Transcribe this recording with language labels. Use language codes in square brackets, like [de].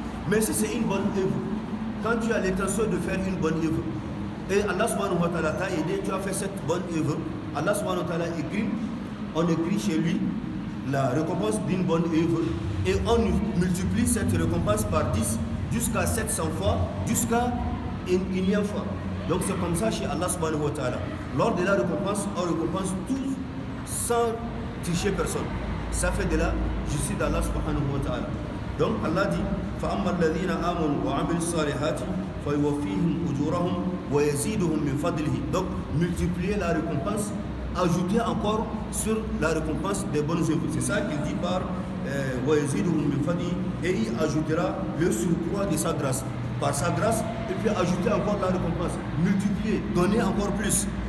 [fr] Mais si c'est une bonne œuvre, quand tu as l'intention de faire une bonne œuvre et Allah subhanahu wa ta'ala t'a aidé, tu as fait cette bonne œuvre, Allah subhanahu wa ta'ala on écrit chez lui la récompense d'une bonne œuvre et on multiplie cette récompense par 10 jusqu'à 700 fois, jusqu'à une millième fois. Donc c'est comme ça chez Allah subhanahu wa ta'ala. Lors de la récompense, on récompense tous sans tricher personne. Ça fait de la justice d'Allah subhanahu wa ta'ala. Donc Allah dit: [ar] فَأَمَّا الَّذِينَ آمَنُوا وَعَمِلُوا الصَّالِحَاتِ فَيُوَفِّيهِمْ أُجُورَهُمْ وَيَزِيدُهُم مِّن فَضْلِهِ. [fr] Donc multiplier la récompense, ajouter encore sur la récompense des bonnes œuvres. C'est ça qu'il dit par [ar] وَيَزِيدُهُم مِّن فَضْلِهِ, [fr] et il ajoutera le surcroît de sa grâce. Par sa grâce, et puis ajouter encore la récompense, multiplier, donner encore plus.